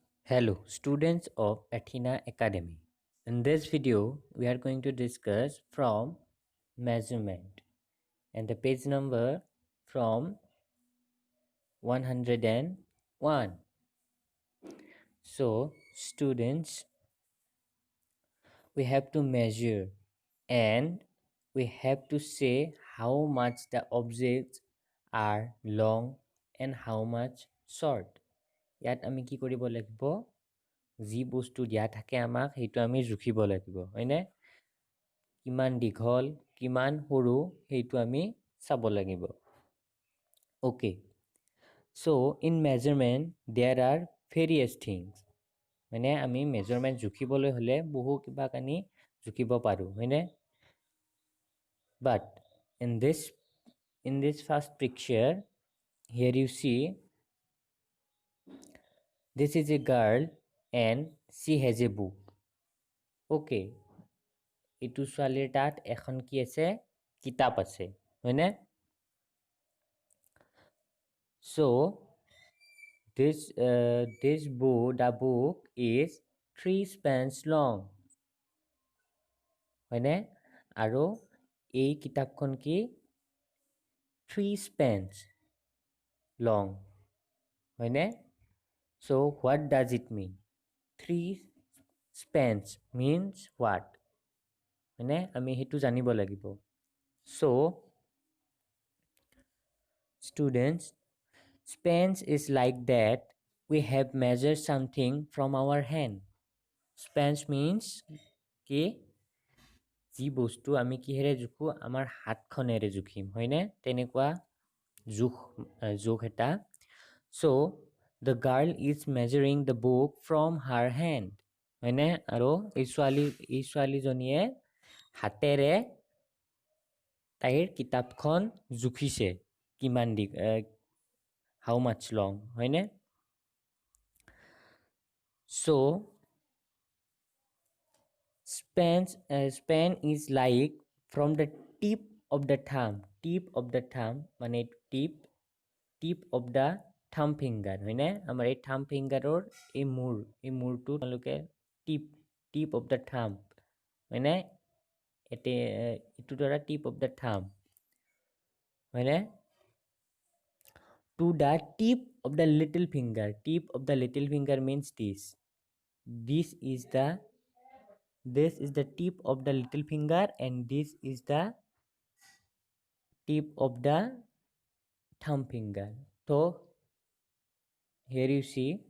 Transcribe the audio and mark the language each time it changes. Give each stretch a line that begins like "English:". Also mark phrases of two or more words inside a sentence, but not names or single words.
English: Hello, students of Athena Academy. In this video, we are going to discuss from measurement and the page number from 101. So, students, we have to measure and we have to say how much the objects are long and how much short.
Assamese: ইয়াত আমি কি কৰিব লাগিব যি বস্তু দিয়া থাকে আমাক সেইটো আমি জুখিব লাগিব হয়নে কিমান দীঘল কিমান সৰু সেইটো আমি চাব লাগিব
English: okay so in measurement there are various things
Assamese: মানে আমি measurement জুখিবলৈ হলে বহু কিবা কানি জুখিব পাৰো হয়নে
English: but in this first picture here you see this is a girl and she has a book okay
Assamese: ইটু ছোৱালীৰ তাত এখন কি আছে কিতাপ আছে হয়নে
English: so this book the book is 3 spans long
Assamese: হয়নে আৰু এই কিতাপখন কি
English: 3 spans long হয়নে so what does it mean 3 spans means what
Assamese: হয়নে আমি হেতু জানিব লাগিব
English: so students spans is like that we have measured something from our hand spans means
Assamese: কি যি বস্তু আমি কিহেৰে জুখো আমাৰ হাতখনেৰে জুখিম হয়নে তেনেকুৱা জুখ এটা
English: so the girl is measuring the book from her hand
Assamese: হয়নে আৰু এই ছোৱালীজনীয়ে হাতেৰে তাইৰ কিতাপখন জুখিছে কিমান
English: how much long
Assamese: হয়নে
English: so span is like from the tip of the thumb মানে tip of the thumb finger
Assamese: হয়নে আমাৰ এই
English: thumb fingerৰ
Assamese: এই মূৰটো তোমালোকে
English: tip of the thumb
Assamese: হয়নে এটো দ্বাৰা
English: tip of the thumb হয়নে to the tip of the little finger means this is the tip of the little finger and this is the tip of the thumb finger so here you see